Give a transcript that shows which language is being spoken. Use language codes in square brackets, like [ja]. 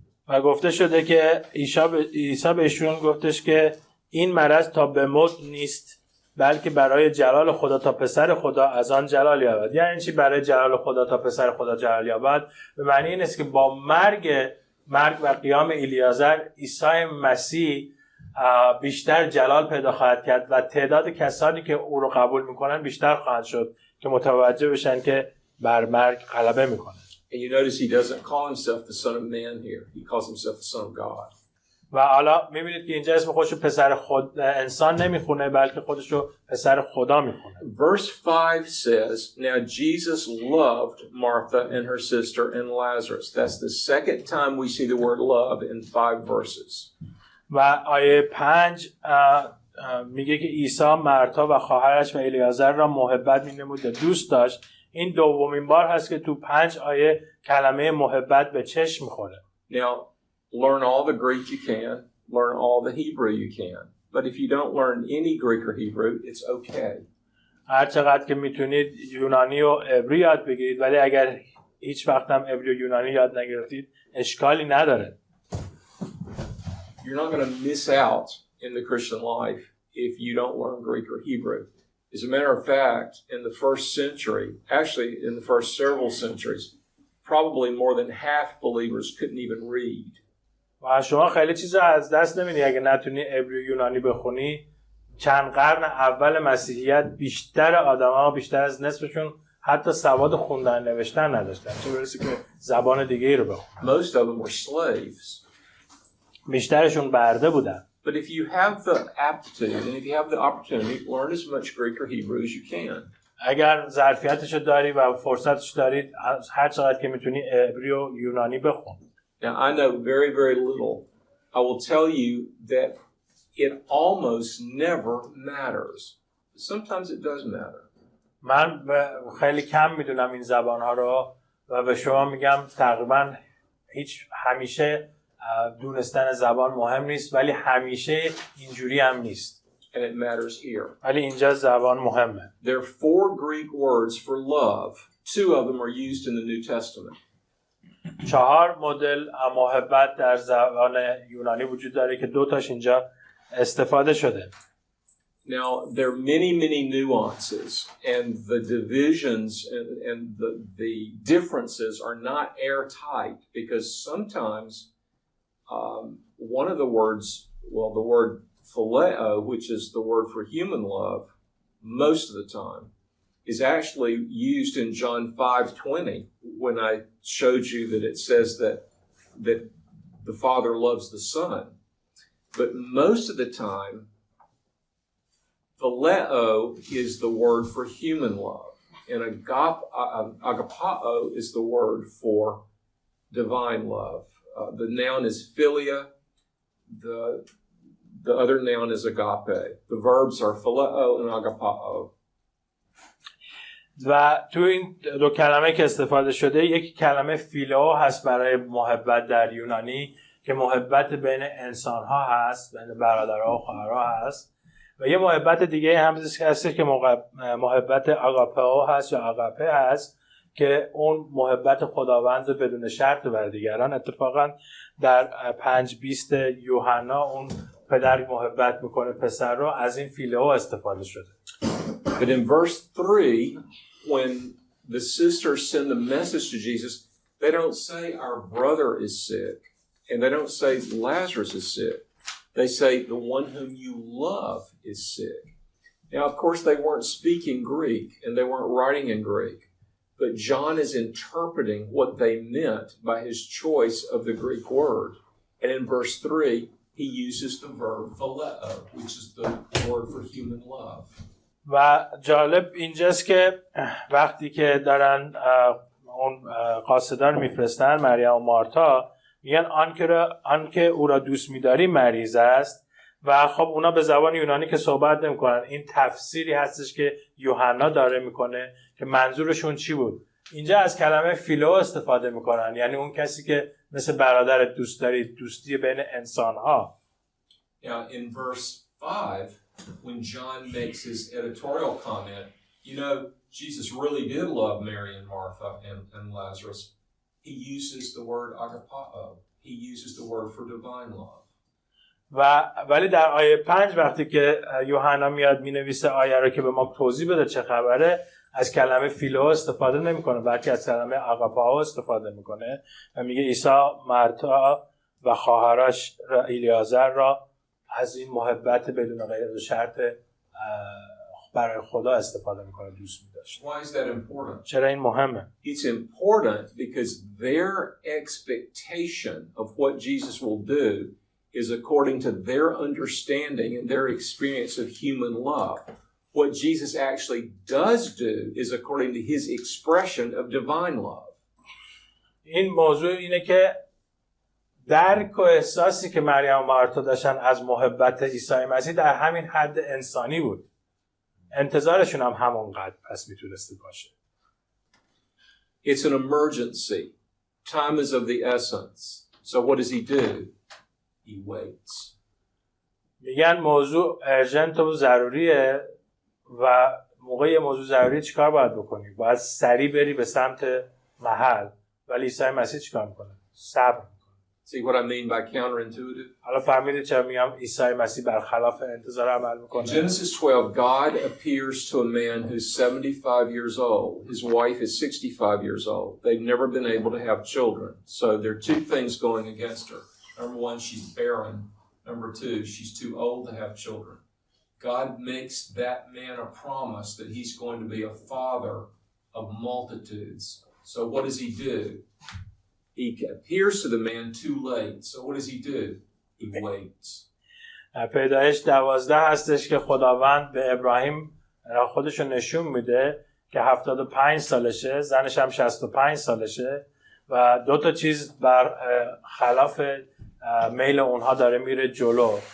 [fa] و گفته شده که عیسی بهشون گفتش که این مرض تا به موت نیست بلکه برای جلال خدا تا پسر خدا از آن جلال یابد. یعنی چی برای جلال خدا تا پسر خدا جلال یابد؟ به معنی این است که با مرگ و قیام الیازر عیسی مسیح بیشتر جلال پیدا خواهد کرد و تعداد کسانی که او رو قبول میکنن بیشتر خواهد شد که متوجه بشن که بر مرگ غلبه میکنه. [en] And you notice he doesn't call himself the son of man here. He calls himself the son of God. [fa] و حالا میبینید که اینجا اسم خودشو پسر خود انسان نمیخونه بلکه خودشو پسر خدا میخونه. [en] Verse 5 says, Now Jesus loved Martha and her sister and Lazarus. That's the second time we see the word love in 5 verses. [fa] و آیه 5 میگه که عیسی مرتا و خواهرش و الیعازر را محبت مینمود و دوست داشت. این دومین بار هست که تو 5 آیه کلمه محبت به چشم میخوره. [en] Now, learn all the Greek you can, learn all the Hebrew you can. But if you don't learn any Greek or Hebrew, it's okay. [fa] هر چقدر که میتونید یونانی و عبری یاد بگیرید ولی اگر هیچ وقت هم عبری و یونانی یاد نگرفتید اشکالی نداره. [en] You're not going to miss out in the Christian life if you don't learn Greek or Hebrew. As a matter of fact, in the first century, actually in the first several centuries, probably more than half believers couldn't even read. [fa] و شما خیلی چیزا از دست نمیدی اگه نتونی عبری و یونانی بخونی. چند قرن اول مسیحیت بیشتر آدم‌ها بیشتر از نصفشون حتی سواد خوندن نوشتن نداشتن، چه برسه که زبان دیگه‌ای رو بخونن. [en] Most of them were slaves. [fa] بیشترشون برده بودن. [en] But if you have the aptitude and if you have the opportunity, learn as much Greek or Hebrew as you can. [fa] اگر ظرفیتشو داری و فرصتش دارید هر چقدر که میتونی عبری و یونانی بخون. [en] Now, I know very, very little. I will tell you that it almost never matters. Sometimes it does matter. [fa] من خیلی کم میدونم این زبانها رو و به شما میگم تقریبا همیشه دونستن زبان مهم نیست ولی همیشه اینجوری هم نیست. [en] And it matters here. [fa] ولی اینجا زبان مهمه. [en] There are 4 Greek words for love. 2 of them are used in the New Testament. [fa] 4 مدل محبت در زبان یونانی وجود داره که 2 تاش اینجا استفاده شده. [en] Now, there are many, many nuances, and the divisions and the differences are not airtight because sometimes one of the words, well, the word phileo, which is the word for human love, most of the time, is actually used in John 5:20 when I showed you that it says that the Father loves the Son. But most of the time, phileo is the word for human love, and agapao is the word for divine love. The noun is philia. The other noun is agape. The verbs are phileo and agapao. [fa] و تو این 2 کلمه که استفاده شده یکی کلمه فیلو هست برای محبت در یونانی که محبت بین انسان‌ها هست، بین برادرها و خواهرها هست و یه محبت دیگه هم هست که محبت آگاپئو هست یا آگاپه هست که اون محبت خداوند بدون شرط بر دیگران. اتفاقا در 5:20 یوحنا اون پدر محبت میکنه پسر رو، از این فیلئو استفاده شده. [en] But in verse 3, when the sisters send the message to Jesus, they don't say our brother is sick, and they don't say Lazarus is sick. They say the one whom you love is sick. Now, of course, they weren't speaking Greek, and they weren't writing in Greek, but John is interpreting what they meant by his choice of the Greek word. And in verse 3, he uses the verb phileo, which is the word for human love. [fa] و جالب اینجاست که وقتی که دارن اون قاصدان میفرستن مریم و مارتا میگن آنکه او را دوست می‌داری مریض است و خب اونا به زبان یونانی که صحبت نمی‌کنن. این تفسیری هستش که یوحنا داره میکنه که منظورشون چی بود. اینجا از کلمه فیلو استفاده میکنن، یعنی اون کسی که مثل برادرت دوست داری، دوستی بین انسان‌ها. [en] Now in verse 5, when John makes his editorial comment, you know, Jesus really did love Mary and Martha and Lazarus. He uses the word agapao. He uses the word for divine love. [fa] ولی در آیه 5 وقتی که یوحنا میاد مینویسه آیه رو که به ما توضیح بده چه خبره، از کلمه فیلو استفاده نمیکنه بلکه از کلمه آگاپائو استفاده میکنه و میگه عیسی مرتا و خواهرش الیعازر را از این محبت بدون قید و شرط برای خدا استفاده میکنه دوست می‌داشت. [en] Why is that important? [fa] چرا این مهمه؟ [en] It's important because their expectation of what Jesus will do is according to their understanding and their experience of human love. What Jesus actually does do is according to his expression of divine love. [fa] این موضوع اینه که درک و احساسی که مریم و مارتا داشتن از محبت عیسی مسیح در همین حد انسانی بود. انتظارشون هم همونقدر پس میتونسته باشه. [en] It's an emergency. Time is of the essence. So what does he do? He waits. [fa] میگن موضوع ارجنت و ضروریه و موقع موضوع ضروری چیکار باید بکنی؟ باید سریع بری به سمت محل. ولی عیسی مسیح چیکار میکنه؟ صبر میکنه. [en] See what I mean by counterintuitive? [fa] حالا فهمیدید چرا میگم عیسی مسیح برخلاف انتظار عمل میکنه؟ [en] In Genesis 12, God appears to a man who's 75 years old. His wife is 65 years old. They've never been able to have children. So there are two things going against her. Number one, she's barren. Number two, she's too old to have children. God makes that man a promise that he's going to be a father of multitudes. So what does he do? He appears to the man too late. So what does he do? He waits. [fa] پیدایش 12 هستش که خداوند به ابراهیم خودشو نشون میده که 75 سالشه، زنش هم 65 سالشه و دو تا چیز بر خلاف میل اونها داره میره جلو.